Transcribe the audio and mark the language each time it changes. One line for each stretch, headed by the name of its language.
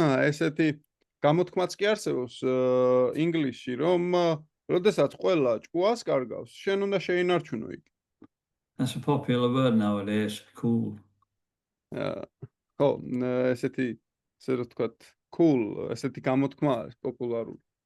Georgian: ესეთი გამოთქმაც კი არსებობს ინგლისში, რომ როდესაც ყველა ჭკუას კარგავს, შენ უნდა შეინარჩუნო იგი.
English: That's a popular word nowadays, cool.
Georgian: ხო, ესეთი ესე რომ ვთქვათ, cool, ესეთი გამოთქმა არის პოპულარული.